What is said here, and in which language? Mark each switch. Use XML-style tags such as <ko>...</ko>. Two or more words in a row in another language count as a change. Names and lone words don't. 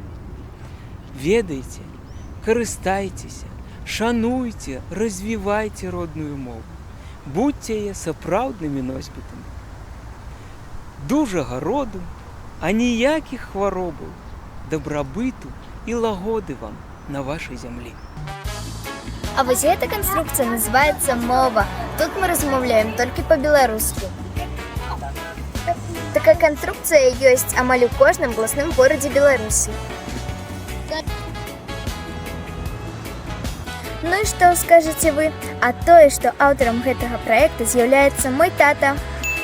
<be>Ведайце, карыстайцеся, шануйце, развівайце родную мову. Будьце яе сапраўднымі носьбітамі. Дужага роду, а ніякіх хваробаў, дабрабыту і лагоды вам на вашай зямлі.</be> <ru>А вось эта конструкция называется «Мова».</ru> <be>Тут мы размаўляем</be> <ru>только по-беларуску. Такая конструкция есть</ru> <be>амаль у кожным абласным</be> <ru>городе Беларуси. Ну и что скажете вы? А то, что автором этого проекта является мой тата.</ru>